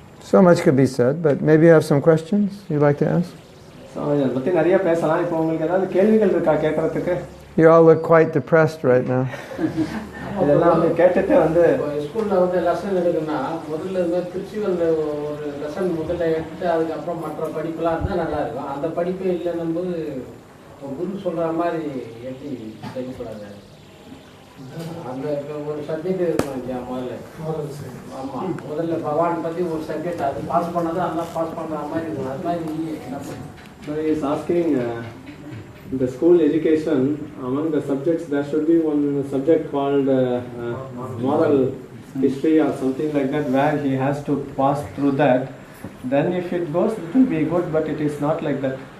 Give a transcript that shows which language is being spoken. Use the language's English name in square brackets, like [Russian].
[English] So much could be said, but maybe you have some questions you'd like to ask? [Tamil] இதை பத்தி நிறைய பேசலாம். இப்போ உங்களுக்கு ஏதாவது கேள்விகள் இருக்கா கேட்கறதுக்கு? [English] You all look quite depressed right now. [Tamil] இதெல்லாம் வந்து கேட்டுட்டு வந்து ஸ்கூல்ல வந்து லெசன் எடுக்கணும்னா முதல்ல திருச்சிவல் ஒரு லெசன் முதல்ல எடுத்துட்டு அதுக்கப்புறம் மற்ற படிப்புலாம் இருந்தால் நல்லா இருக்கும். அந்த படிப்பே இல்லைன்னும் போது குரு சொல்ற மாதிரி எப்படி செய்யக்கூடாது. அந்த ஒரு சப்ஜெக்ட் இருக்கும் இல்லையா முதல்ல. ஆமாம், முதல்ல பகவான் பற்றி ஒரு சப்ஜெக்ட் அது பாஸ் பண்ணது அதெல்லாம் பாஸ் பண்ணுற மாதிரி இருக்கும். அது மாதிரி என்ன பண்ணும்? [English] So he is asking in the school education, among the subjects there should be one subject called moral history or something like that, where he has to pass through that. Then if it goes, it will be good, but it is not like that.